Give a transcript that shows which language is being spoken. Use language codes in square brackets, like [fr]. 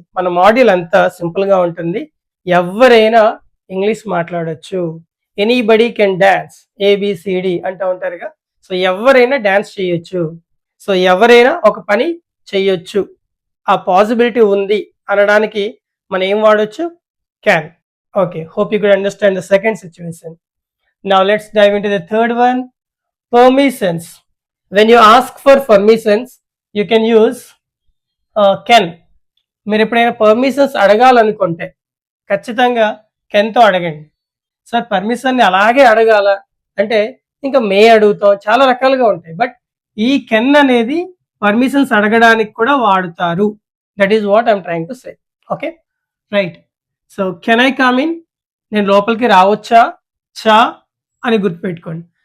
[te] మన మాడ్యూల్ అంతా సింపుల్గా ఉంటుంది, ఎవరైనా ఇంగ్లీష్ మాట్లాడొచ్చు. [en] anybody can dance, [te] ఏబిసిడి అంటూ ఉంటారుగా. సో ఎవరైనా డాన్స్ చేయొచ్చు, సో ఎవరైనా ఒక పని చేయొచ్చు, ఆ పాసిబిలిటీ ఉంది అనడానికి మనం ఏం వాడొచ్చు? [en] Can. Okay, hope you could understand the second situation. Now let's dive into the third one, permissions. When you ask for permissions, you can use can. [te] మీరు ఎప్పుడైనా పర్మిషన్స్ అడగాలనుకుంటే ఖచ్చితంగా కెన్తో అడగండి. సార్ పర్మిషన్ని అలాగే అడగాల అంటే ఇంకా మే అడుగుతాం, చాలా రకాలుగా ఉంటాయి. బట్ ఈ కెన్ అనేది పర్మిషన్స్ అడగడానికి కూడా వాడుతారు. [en] That is what I'm trying to say. Okay, right. So can I come in, [te] నేను లోపలికి రావచ్చా, చా అని గుర్తుపెట్టుకోండి.